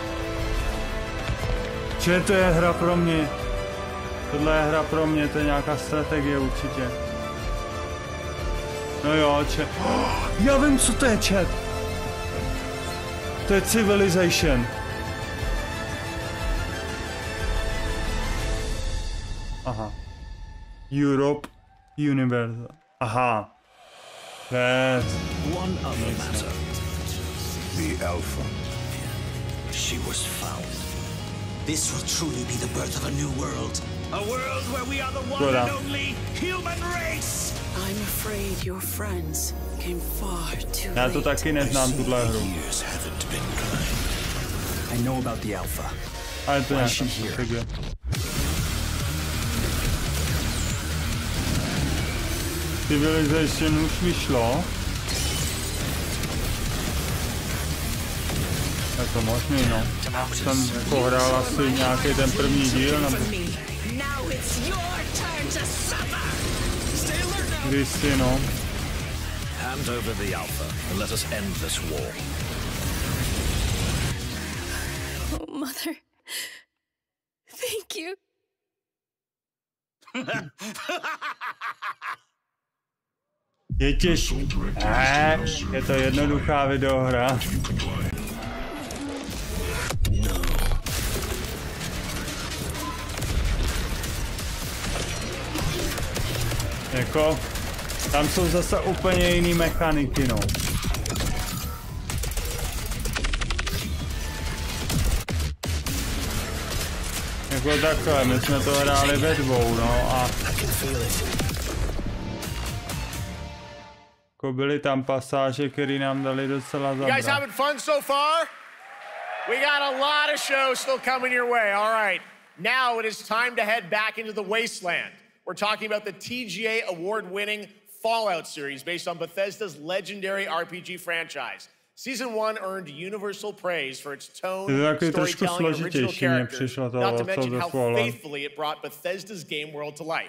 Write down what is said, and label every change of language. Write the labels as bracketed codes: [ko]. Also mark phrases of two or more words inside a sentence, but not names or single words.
[cs] Čiže to je hra pro mě. Tohle je hra pro mě, to je nějaká strategie určitě. No jo, chat. Já vím, co to je, chat. To je Civilization. Aha. Europe Universe. Aha. [en] Yes. One other matter. The Alpha. She was found. This will truly be the birth of a new world. A world where we are the one and only human race. I'm afraid your friends came far too late. [cs] Já to taky neznám, tuhle hru. [en] I know about the Alpha. [cs] Ale to nějak here. Civilization už vyšlo. Je to možný, no. Jsem pohrál asi nějaký ten první díl, nebo... Kdysi, no. [en] Hand over the Alpha and let us end this war. Oh, Mother. Thank you. [cs] Je těžší. Je to jednoduchá videohra. Jako, tam jsou zase úplně jiný mechaniky, no. Jako takhle, my jsme to hráli ve dvou, no a... Jako byly tam pasáže, které nám dali docela zabrat. [en] You guys having fun so far? We got a lot of shows still coming your way, all right. Now it is time to head back into the wasteland. We're talking about the TGA award-winning Fallout series based on Bethesda's legendary RPG franchise. Season 1 earned universal praise for its tone, storytelling, and original characters, not to mention how faithfully it brought Bethesda's game world to life.